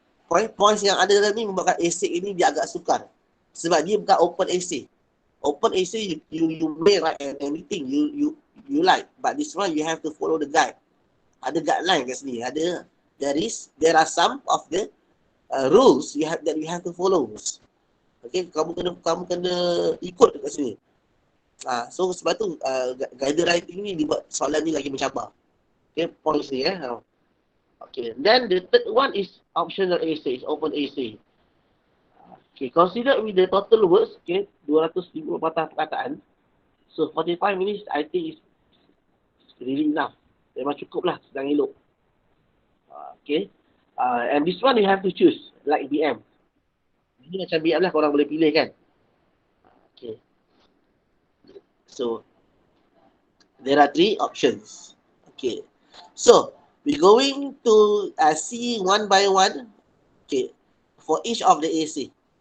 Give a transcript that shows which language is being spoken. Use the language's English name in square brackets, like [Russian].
[Malay] Points yang ada dalam ni membuatkan essay ini dia agak sukar. Sebab dia bukan open essay. [English] Open essay you may write anything you like, but this one you have to follow the guide. [Malay] Ada guideline kat sini. [English] There are some of the rules that you have to follow. [Malay] Okay, kamu kena ikut kat sini. [English] So [Malay] sebab tu guided writing ni dibuat soalan ni lagi mencabar. [English] Okay, points ni Okay, then the third one is optional essay, is open essay. Okay, consider with the total words, okay, [Malay] 250 patah perkataan. [English] So 45 minutes I think is really enough. [Malay] Memang cukup lah, sedang elok. [English] Okay, and this one you have to choose, like BM. [Malay] Ini macam BM lah, korang boleh pilih kan. [English] Okay, so there are 3 options. Okay, so we're going to see one by one, okay, for each of the essay.